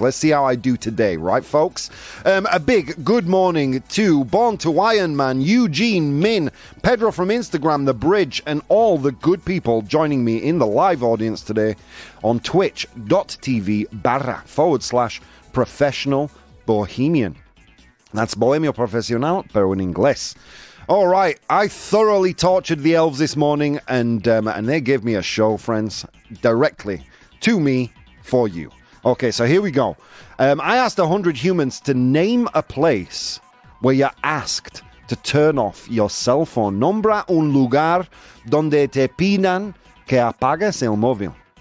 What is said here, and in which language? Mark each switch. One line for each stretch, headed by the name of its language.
English: Let's see how I do today, right, folks? A big good morning to Born to Iron Man, Eugene, Min, Pedro from Instagram, The Bridge, and all the good people joining me in the live audience today on twitch.tv/professional bohemian.
Spanish: That's Bohemio Profesional, pero en inglés.
English: All right, I thoroughly tortured the elves this morning, and they gave me a show, friends, directly to me for you. Okay, so here we go. I asked 100 humans to name a place where you're asked to turn off your cell phone.
Spanish: Nombra un lugar donde te pidan que apagues el móvil.